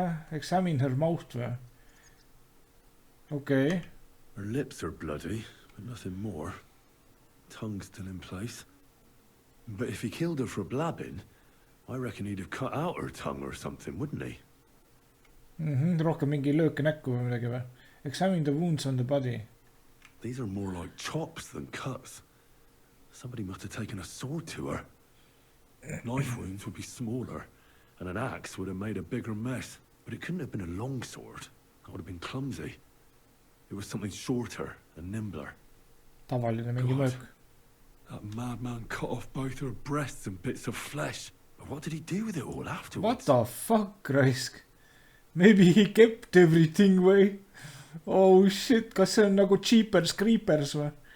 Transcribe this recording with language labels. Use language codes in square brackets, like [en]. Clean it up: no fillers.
[en] Examine her mouth või? Okay. Her lips are bloody, but nothing more. Tongue still in place. But if he killed her for blabbing, I reckon he'd have cut out her tongue or something, wouldn't he? [et] Rohkem mingi lööke näkku või midagi või? [en] Examine the wounds on the body. These are more like chops than cuts. Somebody must have taken a sword to her. Knife wounds would be smaller, and an axe would have made a bigger mess. But it couldn't have been a long sword. That would have been clumsy. It was something shorter and nimbler. [et] Tavaline mingi mõõk. [en] That madman cut off both her breasts and bits of flesh. But what did he do with it all afterwards? What the fuck, raisk? Maybe he kept everything way. Oh shit, [et] kas see on nagu Jeepers Creepers või?